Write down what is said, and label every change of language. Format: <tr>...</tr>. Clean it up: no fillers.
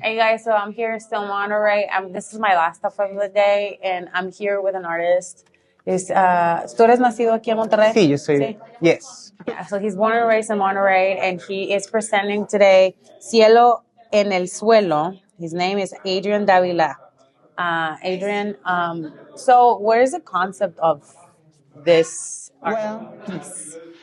<en>Hey guys, so I'm here still in Monterey. This is my last stuff of the day, and I'm here with an artist.</en> <es>¿Tú eres nacido aquí en Monterrey? Sí, yo soy. Sí.</es> <en>Yes. Yeah, so he's born and raised in Monterey, and he is presenting today Cielo en el Suelo. His name is Adrian Davila. Adrian, so where is the concept of this art piece?</en>